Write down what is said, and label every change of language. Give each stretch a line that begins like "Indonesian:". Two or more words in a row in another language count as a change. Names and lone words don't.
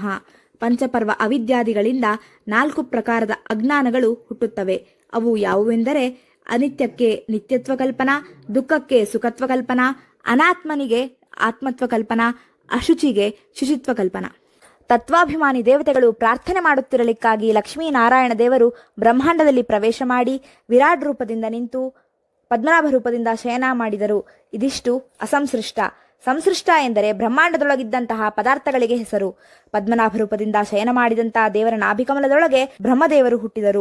Kannada: ಪಂಚಪರ್ವ ಅವಿದ್ಯಾದಿಗಳಿಂದ 4 ಪ್ರಕಾರದ ಅಜ್ಞಾನಗಳು ಹುಟ್ಟುತ್ತವೆ. ಅವು ಯಾವುವೆಂದರೆ ಅನಿತ್ಯಕ್ಕೆ ನಿತ್ಯತ್ವ ಕಲ್ಪನಾ, ದುಃಖಕ್ಕೆ ಸುಖತ್ವ ಕಲ್ಪನಾ, ಅನಾತ್ಮನಿಗೆ ಆತ್ಮತ್ವ ಕಲ್ಪನಾ, ಅಶುಚಿಗೆ ಶುಚಿತ್ವ ಕಲ್ಪನಾ. ತತ್ವಾಭಿಮಾನಿ ದೇವತೆಗಳು ಪ್ರಾರ್ಥನೆ ಮಾಡುತ್ತಿರಲಿಕ್ಕಾಗಿ ಲಕ್ಷ್ಮೀನಾರಾಯಣ ದೇವರು ಬ್ರಹ್ಮಾಂಡದಲ್ಲಿ ಪ್ರವೇಶ ಮಾಡಿ ವಿರಾಟ್ ರೂಪದಿಂದ ನಿಂತು ಪದ್ಮನಾಭ ರೂಪದಿಂದ ಶಯನ ಮಾಡಿದರು. ಇದಿಷ್ಟು ಅಸಂಸೃಷ್ಟ. ಸಂಸೃಷ್ಟ ಎಂದರೆ ಬ್ರಹ್ಮಾಂಡದೊಳಗಿದ್ದಂತಹ ಪದಾರ್ಥಗಳಿಗೆ ಹೆಸರು. ಪದ್ಮನಾಭ ರೂಪದಿಂದ ಶಯನ ಮಾಡಿದಂತಹ ದೇವರ ನಾಭಿಕಮಲದೊಳಗೆ ಬ್ರಹ್ಮದೇವರು ಹುಟ್ಟಿದರು.